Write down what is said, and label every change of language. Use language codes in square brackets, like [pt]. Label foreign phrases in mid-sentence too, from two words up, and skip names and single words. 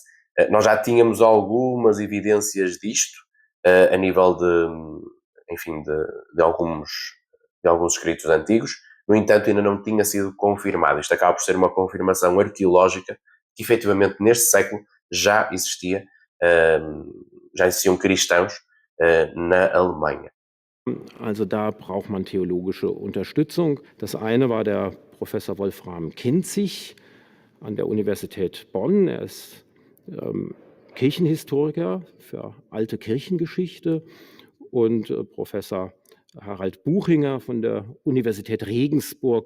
[pt] Nós já tínhamos algumas evidências disto, a nível enfim, de alguns escritos antigos, no entanto ainda não tinha sido confirmado. Isto acaba por ser uma confirmação arqueológica que efetivamente neste século já existiam cristãos na Alemanha. [de] Also da braucht man theologische Unterstützung. Das eine war der Professor Wolfram Kinzig an der Universität Bonn. Er ist Kirchenhistoriker für alte Kirchengeschichte und Professor Harald Buchinger von der Universität Regensburg.